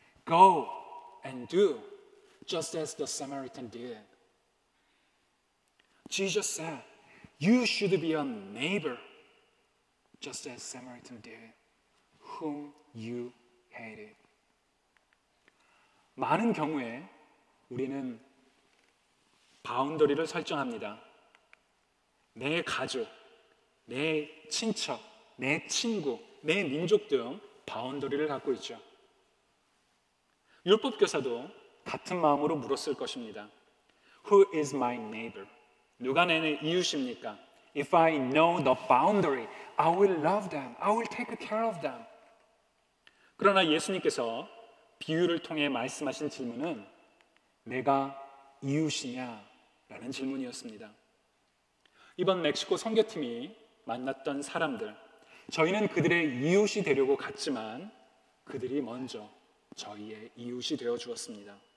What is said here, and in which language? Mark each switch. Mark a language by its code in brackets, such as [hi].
[en] Go and do, just as the Samaritan did. Jesus said, You should be a neighbor, just as Samaritan did, whom you hated. [ko] 많은 경우에 우리는 바운더리를 설정합니다. 내 가족, 내 친척, 내 친구, 내 민족 등 바운더리를 갖고 있죠. 율법교사도 같은 마음으로 물었을 것입니다. [en] Who is my neighbor? [ko] 누가 내 이웃입니까? [en] If I know the boundary, I will love them. I will take care of them. [ko] 그러나 예수님께서 비유를 통해 말씀하신 질문은 내가 이웃이냐? 라는 질문이었습니다. 이번 멕시코 선교팀이 만났던 사람들, 저희는 그들의 이웃이 되려고 갔지만 그들이 먼저 저희의 이웃이 되어 주었습니다.